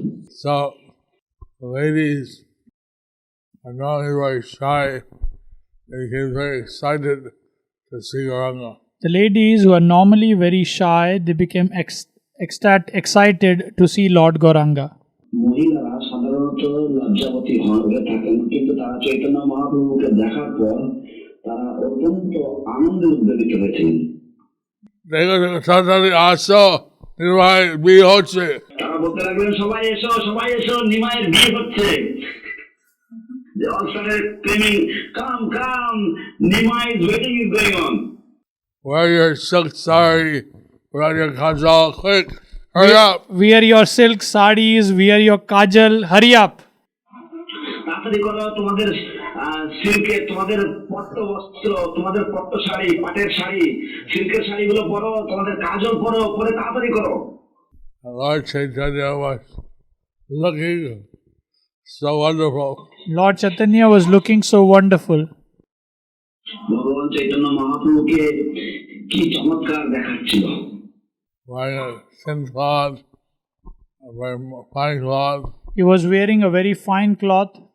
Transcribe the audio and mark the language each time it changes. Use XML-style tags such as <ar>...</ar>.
<en>So the ladies are not very shy. They get very excited to see Gauranga. The ladies who are normally very shy, they became excited to see Lord Gauranga.</en> <bn>মহিলারা সাধারণত লজ্জাবতী হয়ে থাকেন, কিন্তু তারা চৈতন্য মহাপ্রভুকে দেখার পর তারা অত্যন্ত আনন্দে উদ্বেলিত হয়েছিলেন। তাড়াতাড়ি আসো, নির্বাহ বিয়ে হচ্ছে। তারা বলতে লাগলেন, সবাই এসো, সবাই এসো, নিমাইয়ের বিয়ে হচ্ছে।</bn> <en>They all started screaming, come, come, Nimai's wedding is going on. Wear your silk sari, put on your kajal, quick, hurry up. Wear your silk sarees, wear your kajal, hurry up.</en> <bn>তাড়াতাড়ি করো, তোমাদের সিল্কের, তোমাদের পট্ট বস্ত্র, তোমাদের পট্ট শাড়ি, পাটের শাড়ি, সিল্কের শাড়িগুলো পরো, তোমাদের কাজল পরো, পরে তাড়াতাড়ি করো।</bn> <en>Lord Chaitanya was looking so wonderful. Lord Chaitanya was looking so wonderful.</en> <bn>ভগবান চৈতন্য মহাপ্রভুকে কি চমৎকার দেখাচ্ছিল।</bn> <en>Wearing a thin cloth, a very fine cloth. He was wearing a very fine cloth.</en>